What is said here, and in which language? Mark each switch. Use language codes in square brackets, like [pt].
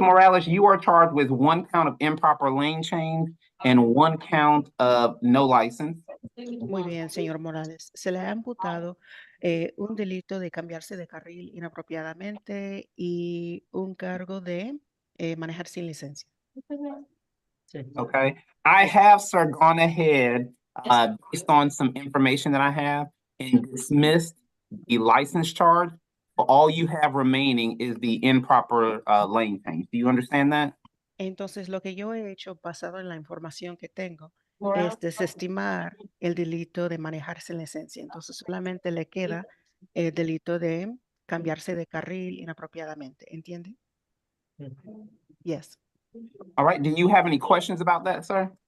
[en] Morales, you are charged with 1 count of improper lane change and 1 count of no license. [es] Muy bien, señor Morales. Se le ha imputado un delito de cambiarse de carril inapropiadamente y un cargo de manejar sin licencia. Sí. [en] Okay. I have, sir, gone ahead, based on some information that I have, and dismissed the license charge. All you have remaining is the improper lane change. Do you understand that? [es] Entonces, lo que yo he hecho basado en la información que tengo es desestimar el delito de manejar sin licencia. Entonces, solamente le queda el delito de cambiarse de carril inapropiadamente. ¿Entiende? [en] Yes. All right. Do you have any questions about that, sir?